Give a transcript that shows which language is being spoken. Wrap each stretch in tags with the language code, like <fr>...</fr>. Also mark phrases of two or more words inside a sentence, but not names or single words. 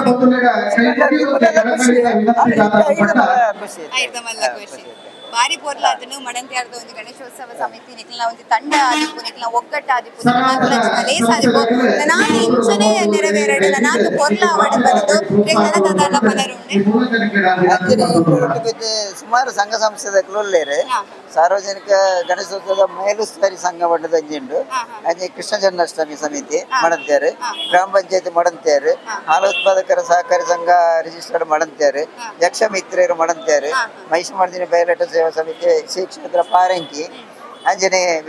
<tcy>ಖುಷಿ ಬಾರಿ ಪೊರ್ಲಾದನು ಮಡಂತ್ಯಾರ್ದ ಒಂದು ಗಣೇಶೋತ್ಸವ ಸಮಿತಿ ನಿಕ್ಲ ಒಂದು ತಂಡ ಆದಿಪ್ಪು ನಿಕ್ಲ ಒಗ್ಗಟ್ಟ ಆದಿಪ್ಪು ಲೇಸ್ ಆದಿಪ್ಪು ನಾನು ಇಂಚನೆ ನೆರವೇರಡು ನಾನು ಪೊರ್ಲ ಅವಡು ಬರೆದು ದಾದಾಲ ಪಲರುಂಡೆ ಸುಮಾರು ಸಂಘ ಸಂಸ್ಥೆಗಳು ಸಾರ್ವಜನಿಕ ಗಣೇಶೋತ್ಸವದ ಮೇಲುಸ್ತುವಾರಿ ಸಂಘ ಮಟ್ಟದ ಅಂಜಿಂಡು ಅಂಜಿ ಕೃಷ್ಣ ಜನ್ಮಾಷ್ಟಮಿ ಸಮಿತಿ ಮಡಂತ್ಯಾರು ಗ್ರಾಮ ಪಂಚಾಯತಿ ಮಡಂತ್ಯಾರು ಹಾಲು ಉತ್ಪಾದಕರ ಸಹಕಾರಿ ಸಂಘ ರಿಜಿಸ್ಟರ್ಡ್ ಮಡಂತ್ಯಾರು ಯಕ್ಷ ಮಿತ್ರರು ಮಡಂತ್ಯಾರು ಮಹಿಷಮರ್ದಿನಿ ಬಯಲಾಟ ಸೇವಾ ಸಮಿತಿ ಶ್ರೀ ಕ್ಷೇತ್ರ ಪಾರಂಕಿ ಅಂಜನೆ</tcy>